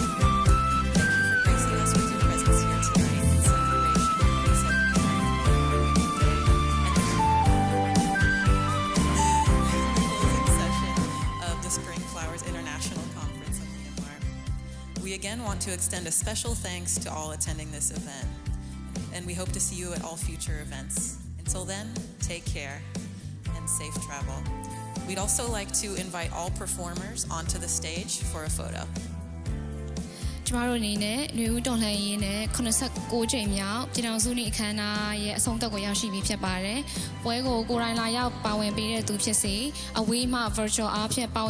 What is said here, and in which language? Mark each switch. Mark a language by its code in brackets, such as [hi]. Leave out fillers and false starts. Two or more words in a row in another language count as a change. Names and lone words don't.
[en] Thank you for gracing us with your presence here tonight in celebration of the 79th session of the Spring Flowers International Conference of Myanmar. We again want to extend a special thanks to all attending this event, and we hope to see you at all future events. Until then, take care and safe travel. We'd also like to invite all performers onto the stage for a photo. [my] ကျမတို့အနေနဲ့ຫນွေဦးတော်လှန်ရေးနဲ့89ကြိမ်မြောက်ပြည်ထောင်စုနေ့အခမ်းအနားရဲ့အဆုံးသတ်ကိုရောက်ရှိပြီဖြစ်ပါတယ်။ပွဲကိုကိုယ်တိုင်လာရောက်ပါဝင်ပေးတဲ့သူဖြစ်စေအဝေးမှ virtual အားဖြင့်ပါဝင်